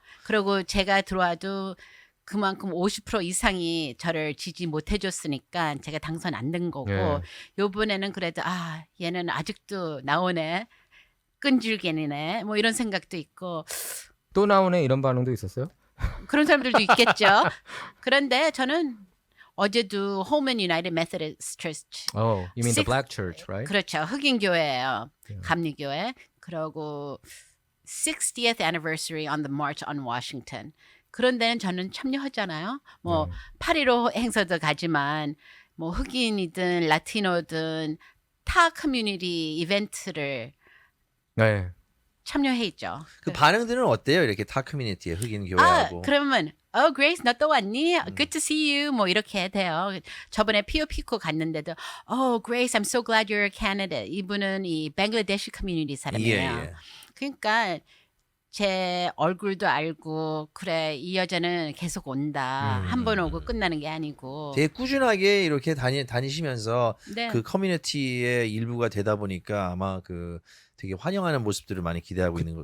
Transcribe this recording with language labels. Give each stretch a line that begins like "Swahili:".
Korean: 그리고 제가 들어와도 그만큼 50% 이상이 저를 지지 못해줬으니까 제가 당선 안 된 거고 요번에는 그래도 얘는 아직도 나오네. 끈질기네. 뭐 이런 생각도 있고 또 나오네 이런 반응도 있었어요? 그런 사람들도 있겠죠. 그런데 저는 어제도 Holman United Methodist Church.
English: Oh, you mean the black church, right?
Korean: 그렇죠. 흑인 교회예요. 감리교회. 그리고
English: 60th anniversary on the March on Washington.
Korean: 그런 데는 저는 참여하잖아요. 뭐 8.15 행사도 가지만 뭐 흑인이든 라티노든 타 커뮤니티 이벤트를 네. 참여해 있죠. 그 반응들은 어때요? 이렇게 타 커뮤니티의 흑인 교회하고. 그러면 Grace 너 또 왔니?
English: Good to see you.
Korean: 뭐 이렇게 돼요. 저번에 피오피코 갔는데도
English: Grace, I'm so glad you're a candidate.
Korean: 이분은 이 뱅글라데시 커뮤니티 사람이에요. 그러니까 제 얼굴도 알고 그래 이 여자는 계속 온다. 한 번 오고 끝나는 게 아니고. 되게 꾸준하게 이렇게 다니시면서 네. 그 커뮤니티의 일부가 되다 보니까 아마 그 되게 환영하는 모습들을 많이 기대하고 있는 거예요.